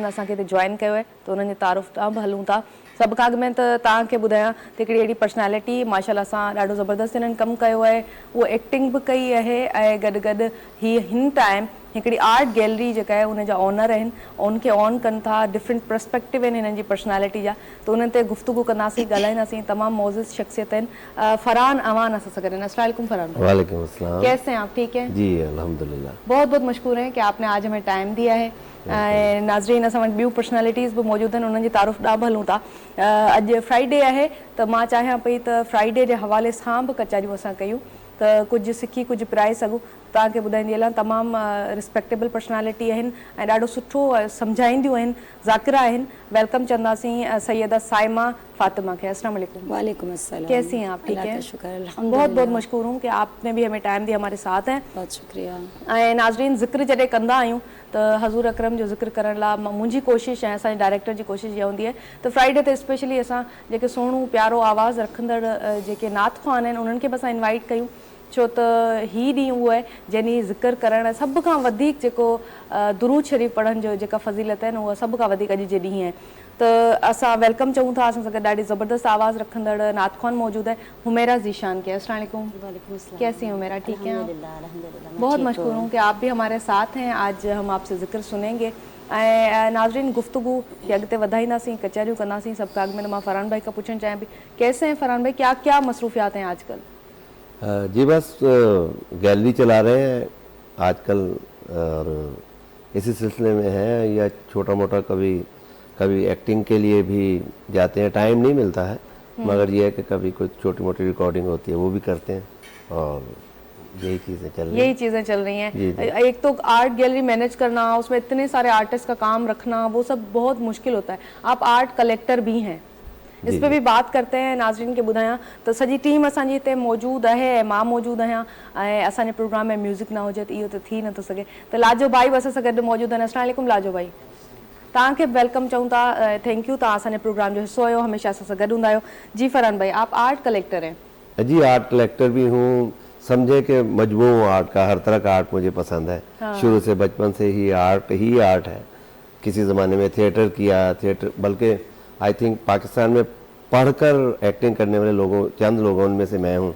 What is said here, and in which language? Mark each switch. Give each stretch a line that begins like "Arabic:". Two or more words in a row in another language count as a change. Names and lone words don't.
Sindhi: असांखे हिते जॉइन कयो आहे त उन्हनि जी तारुफ़ तां बि हलूं था सभ खां अॻु में त तव्हांखे ॿुधायां त हिकिड़ी अहिड़ी पर्सनैलिटी माशाल्लाह सां ॾाढो ज़बरदस्त हिननि कमु कयो आहे उहा एक्टिंग बि कई आहे ऐं गॾु गॾु हिन टाइम हिकिड़ी
English: art gallery
Sindhi: जेका आहे उनजा ऑनर आहिनि उनखे ऑन कनि था
English: different perspective
Sindhi: आहिनि हिननि जी पर्सनैलिटी जा त उन्हनि ते गुफ़्तगू कंदासीं ॻाल्हाईंदासीं तमामु मौज़िज़ शख़्सियत आहिनि फरहान अमान असां सां गॾु आहिनि
Arabic: السلام عليكم
Sindhi: फरहान
Arabic: وعليكم السلام
Urdu: کیسے ہیں آپ ٹھیک ہیں جی الحمدللہ بہت بہت مشکور ہیں کہ آپ نے آج ہمیں ٹائم دیا ہے
Sindhi: नाज़रीन असां वटि ॿियूं पर्सनैलिटीज़ बि मौजूदु आहिनि उन्हनि जी तारुफ़ ॾाढो हलूं था अॼु फ्राइडे आहे त मां चाहियां पई त फ्राइडे जे हवाले सां बि कचरियूं असां कयूं त कुझु सिखी कुझु पिराए सघूं तव्हांखे ॿुधाईंदी हलां तमामु
English: respectable personality
Sindhi: आहिनि ऐं ॾाढो सुठो सम्झाईंदियूं आहिनि ज़ाकिरा आहिनि वेलकम चवंदासीं सैयदा साइमा फातिमा के
Arabic: السلام عليكم وعليكم السلام
Urdu: کیسی ہیں آپ ٹھیک ہیں शुक्र بہت بہت مشکور ہوں کہ آپ نے بھی ہمیں ٹائم دیا ہمارے ساتھ ہیں بہت شکریہ
Sindhi: ऐं नाज़रीन ज़िक्र जॾहिं कंदा आहियूं त हज़ूर अकरम जो ज़िक्र करण लाइ मुंहिंजी कोशिशि ऐं असांजे डायरेक्टर जी कोशिशि इहा हूंदी आहे त फ्राइडे ते स्पेशली असां जेके सुहिणो प्यारो आवाज़ु रखंदड़ जेके नात ख़्वान आहिनि उन्हनि खे बि असां इनवाइट कयूं छो त हीउ ॾींहुं उहो आहे जंहिं ज़िक्र करणु सभ खां वधीक जेको दुरूद शरीफ़ पढ़ण जो जेका फज़ीलत आहे न उहा सभ खां वधीक अॼु जे ॾींहुं आहे त असां वेलकम चऊं था असां सां गॾु ॾाढी ज़बरदस्त आवाज़ रखंदड़ नात ख़्वान मौजूदु है हुमैरा ज़ीशान के
Arabic: السلام عليكم
Urdu: کیسی ہیں حمیرا ٹھیک ہے بہت مشہور ہوں کہ آپ بھی ہمارے ساتھ ہیں آج ہم آپ سے ذکر سنیں گے
Sindhi: ऐं नाज़रीन गुफ्तगू के अॻिते वधाईंदासीं कचहरियूं कंदासीं सभु काग में मां
Urdu: فرحان بھائی کا پوچھنا چاہیے بھی کیسے ہیں فرحان بھائی کیا کیا مصروفیات ہیں آج کل جی بس گیلری چلا رہے ہیں آج کل اور اسی سلسلے میں ہے یا چھوٹا موٹا کبھی ایکٹنگ کے لیے بھی جاتے ہیں ٹائم نہیں ملتا ہے مگر یہ ہے کہ کبھی کوئی چھوٹی موٹی ریکارڈنگ ہوتی ہے وہ بھی کرتے ہیں اور یہی چیزیں چل رہی यही हैं। چیزیں چل رہی ہیں. جی، جی. ایک تو
English: art gallery manage
Urdu: کرنا، اس میں اتنے سارے آرٹسٹ کا کام رکھنا، وہ سب بہت مشکل ہوتا ہے. आप
English: art collector
Urdu: بھی ہیں، اس जी, पे जी। بھی بات کرتے ہیں
Sindhi: नाज़रीन के ॿुधायां त सॼी टीम असांजी हिते मौजूद आहे, मां मौजूद आहियां ऐं असांजे प्रोग्राम में म्यूज़िक न हुजे त इहो त थी नथो सघे। त लाजो भाई बि असां सां गॾु मौजूद आहिनि।
Arabic: السلام عليكم
Sindhi: लाजो भाई, तव्हांखे वेलकम चऊं था,
English: thank you,
Sindhi: तव्हां असांजे प्रोग्राम जो हिस्सो आहियो, हमेशह असां सां गॾु हूंदा आहियो।
Urdu: جی فرحان بھائی، آپ
English: art collector
Urdu: हैं। जी,
English: art collector
Urdu: بھی ہوں. سمجھے کہ مجموعہ آرٹ کا، ہر طرح کا آرٹ مجھے پسند ہے. شروع سے بچپن سے ہی آرٹ ہے۔ کسی زمانے میں تھیٹر کیا، تھیٹر بلکہ
English: I think
Urdu: پاکستان میں پڑھ کر ایکٹنگ کرنے والے چند لوگوں میں سے میں ہوں.